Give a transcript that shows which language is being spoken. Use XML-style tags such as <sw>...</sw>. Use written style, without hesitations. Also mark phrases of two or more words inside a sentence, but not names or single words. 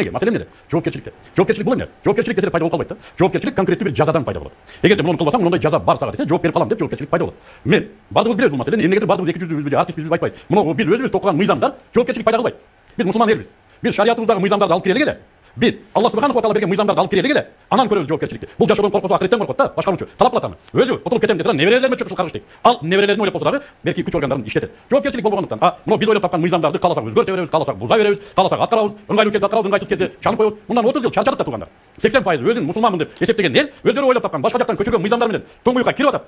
<ky>Эмнеге? Маселе эмнеде? Жоопкерчиликте. Жоопкерчилик бул эмне? Жоопкерчилик десе пайда болуп калбайт да. Жоопкерчилик конкреттүү бир жазадан пайда болот. Эгерде муну кылбасаң, мындай жаза бар сага десе, жооп берип калам деп жоопкерчилик пайда болот. Бардыгыбыз билебиз бул маселени. Эмнегедир бардыгыбыз эки жүздүү же артист биз айтпайбыз. Муну биз өзүбүз окуган мыйзамдар жоопкерчилик пайда кылбайт. Биз мусулман элбиз. Биз шариятыбыздагы мыйзамдарды алып кире элек. Biz</ky> <ar>الله سبحانه وتعالى</ar> <ky>berген мыйзамдарды алып кире элек. Анан көрөбүз жоопкерчиликти. Бул жашоодон коркосо акыреттен коркот да, башкаруучу. Талап кылат аны. Өзү отуруп кетем десе, неберелериме чөпүл каргыш дейт. Ал неберелерин ойлоп болсо дагы берки күч органдарын иштетет. Жоопкерчилик болбогондуктан, муну биз ойлоп тапкан мыйзамдарды кааласак өзгөртө беребиз, кааласак буза беребиз, кааласак аткарабыз, ыңгайлуу кезде аткарабыз, ыңгайсыз кезде чанып коебуз. Мындан 30 жыл чарчадык да тургандар. 80% өзүн мусулманмын деп эсептеген эл өздөрү ойлоп тапкан башка жактан көчүргөн мыйзамдар менен тоңуюкка кирип атат.</ky>